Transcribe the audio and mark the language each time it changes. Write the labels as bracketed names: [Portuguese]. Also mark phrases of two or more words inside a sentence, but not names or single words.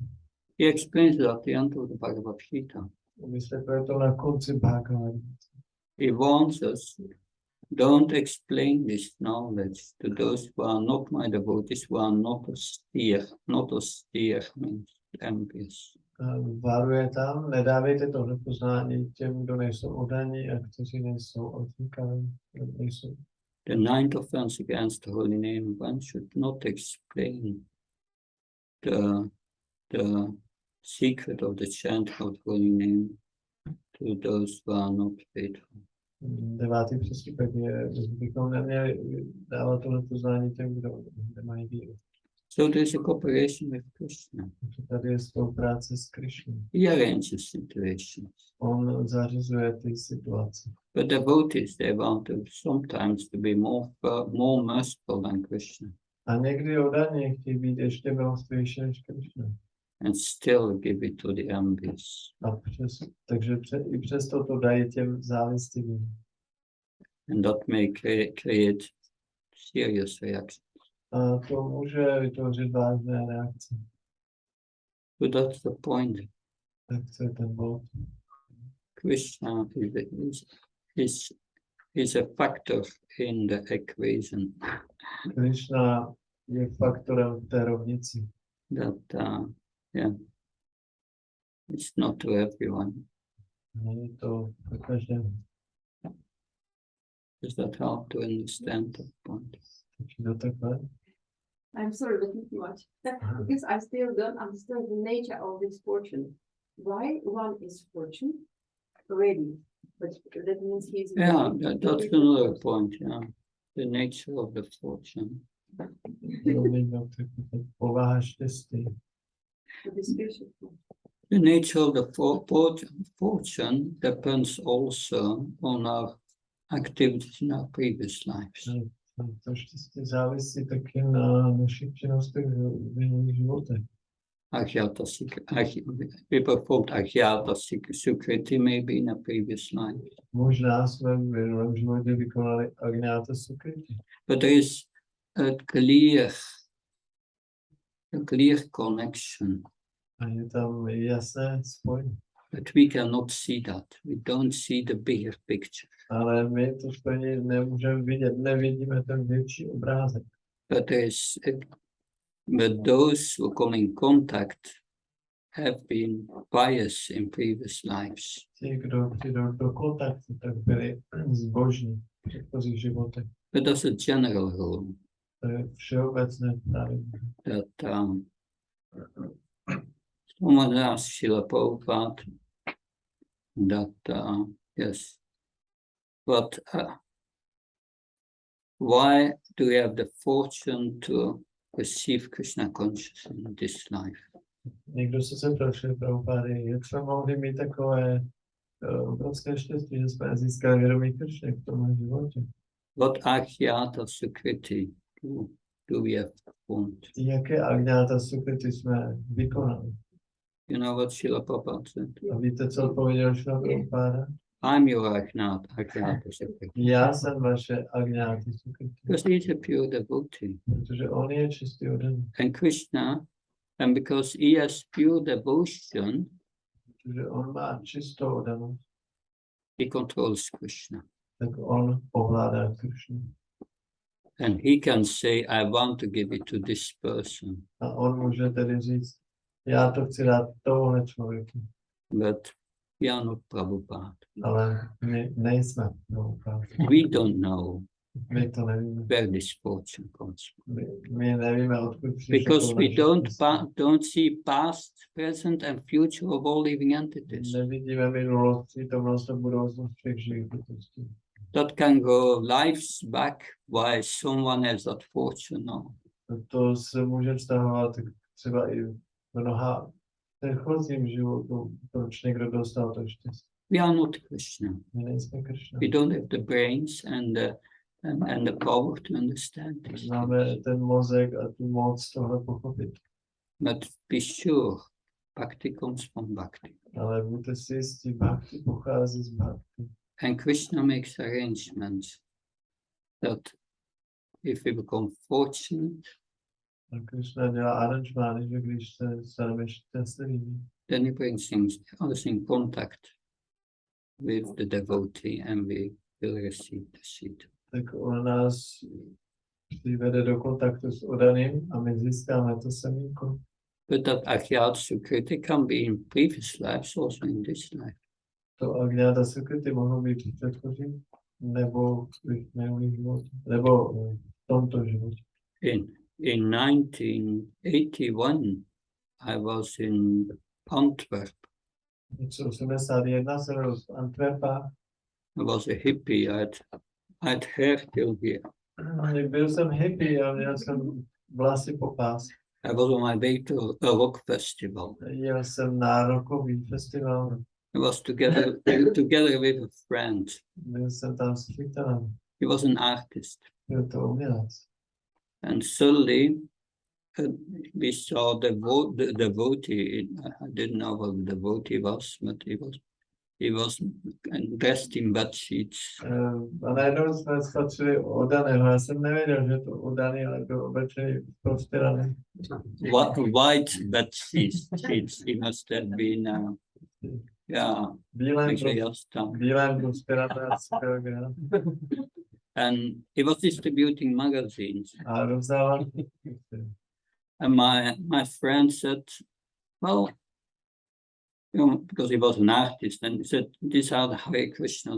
[English] He explains that at the end of the Bhagavad Gita. [Czech] Vysvětluje to na konci Bhagavad. [English] He warns us, don't explain this knowledge to those who are not my devotees, who are not austere. Not austere means envious. [Czech] Varuje tam, nedávejte tohle poznání těm, kdo nejsou oddaní a kteří nejsou odříkaví. [English] The ninth offense against the holy name, one should not explain the secret of the chanting of the holy name to those who are not faithful. [Czech] Devátý přestupek je, že bychom neměli dávat tohle poznání těm, kdo nemají víru. [English] So there's a cooperation with Krishna. [Czech] Takže tady je spolupráce s Krišnou. [English] He arranges situations. [Czech] On zařizuje ty situace. [English] But devotees, they want to sometimes to be more merciful than Krishna [Czech] A někdy oddaní chtějí být ještě milostvější než Krišna. [English] and still give it to the envious. [Czech] Takže i přesto to dají těm závistivým. [English] And that may create serious reactions. [Czech] A to může vytvořit vážné reakce. [English] So that's the point. [Czech] Tak co je ten bod? [English] Krishna is a factor in the equation [Czech] Krišna je faktorem v té rovnici. [English] that, it's not to everyone. [Czech] Není to pro každého. [English] Does that help to understand that point? [Czech] Takže to takhle. [English] I'm sorry, but too much. Because I still don't understand the nature of this fortune. Why one is fortune already, but that means he's Yeah, that's another point. Yeah, the nature of the fortune. [Czech] Proměňovat povaha štěstí. [English] The nature of the fortune depends also on our activities in our previous lives. [Czech] To štěstí závisí taky na našich činnostech v minulých životech. [English] We performed [Sanskrit] अज्ञात सुकृति [English] maybe in a previous life. [Czech] Možná jsme v minulém životě vykonali [Sanskrit] अज्ञात सुकृति. [English] But there is a clear connection. [Czech] A je tam jasné spojení. [English] But we cannot see that. We don't see the bigger picture. [Czech] Ale my to stejně nemůžeme vidět, nevidíme ten větší obrázek. [English] But those who come in contact have been pious in previous lives. [Czech] Ti, kdo přijdou do kontaktu, tak byli zbožní v předchozích životech. [English] But that's a general rule. [Czech] To je všeobecné pravidlo. [English] That someone asked Srila Prabhupada that yes, but why do we have the fortune to receive Krishna consciousness in this life? [Czech] Někdo se zeptal Srila Prabhupády, jak jsme mohli mít takové obrovské štěstí, že jsme získali vědomí Kršny v tomhle životě. [English] What [Sanskrit] अज्ञात सुकृति [English] do we have performed? [Czech] Jaké [Sanskrit] अज्ञात सुकृति [Czech] jsme vykonali? [English] You know what Srila Prabhupada said? [Czech] A víte, co odpověděl Srila Prabhupáda? [English] I'm your [Sanskrit] अज्ञात सुकृति. [Czech] Já jsem vaše [Sanskrit] अज्ञात सुकृति. [English] Because he is a pure devotee. [Czech] Protože on je čistý odaný. [English] And Krishna, and because he has pure devotion, [Czech] Protože on má čistou odanost, [English] he controls Krishna. [Czech] tak on ovládá Kršnu. [English] And he can say, I want to give it to this person. [Czech] A on může tedy říct, já to chci dát tohle člověku. [English] But we are not Prabhupada. [Czech] Ale my nejsme Prabhupada. [English] We don't know [Czech] My to nevíme. [English] where this fortune comes from. [Czech] My nevíme, odkud přišlo. [English] Because we don't see past, present and future of all living entities. [Czech] Nevidíme minulost, přítomnost a budoucnost všech živých bytostí. [English] That can go lives back why someone has that fortune now. [Czech] To se může vztahovat třeba i v mnoha předchozím životu, proč někdo dostal to štěstí. [English] We are not Krishna. [Czech] My nejsme Kršna. [English] We don't have the brains and the power to understand this. [Czech] Máme ten mozek a tu moc tohle pochopit. [English] But be sure, bhakti comes from bhakti. [Czech] Ale buďte si jistí, bhakti pochází z bhakti. [English] And Krishna makes arrangements that if we become fortunate, [Czech] A Kršna dělá aranžmány, že když se staneme šťastlivými, [English] then he brings us in contact with the devotee and we will receive the seed. [Czech] tak on nás přivede do kontaktu s odaným a my získáme to semínko. [English] But that [Sanskrit] अज्ञात सुकृति [English] can be in previous lives, also in this life. [Czech] To [Sanskrit] अज्ञात सुकृति [Czech] mohlo být v předchozím, nebo v minulých životě, nebo v tomto životě. [English] In 1981, I was in Antwerp. [Czech] V 1981 jsem byl v Antwerpách. [English] I was a hippie. I had hair till here. [Czech] Byl jsem hippie a měl jsem vlasy po pás. [English] I was on my way to a rock festival. [Czech] Jel jsem na rockový festival. [English] I was together with a friend. [Czech] Byl jsem tam s přítelem. [English] He was an artist. [Czech] Byl to umělec. [English] And suddenly we saw the devotee. I didn't know what the devotee was, but he was dressed in bed sheets. [Czech] A najednou jsme spatřili odaného. Já jsem nevěděl, že to odaný, ale byl oblečený prostiraný. [English] White bed sheets. He must have been, yeah. [Czech] Bílém prostirané. [English] And he was distributing magazines. [Czech] A rozdával. [English] And my friend said, well, you know, because he was an artist, and he said, these are the Hare Krishnas.